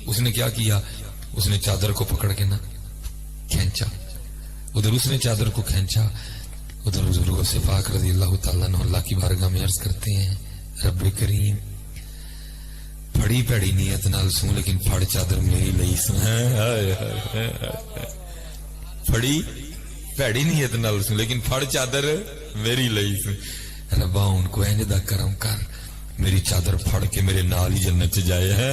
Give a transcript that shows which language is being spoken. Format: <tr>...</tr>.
<ur>اس نے کیا کیا، اس نے چادر کو پکڑ کے نا کھینچا. ادھر اس نے چادر کو کھینچا، ادھر حضور غوث پاک رضی اللہ تعالیٰ عنہ اللہ کی بارگاہ میں عرض کرتے ہیں</ur> <pa>رب کریم پھڑی پیڑی نیت نال سوں لیکن پھڑ چادر میری لئی سوں. پھڑی پیڑی نیت نال سوں لیکن پھڑ چادر میری لئی سوں. ربا ان کو اینج دا کرم کر میری چادر پھڑ کے میرے نال ہی جنت چ جائے.</pa>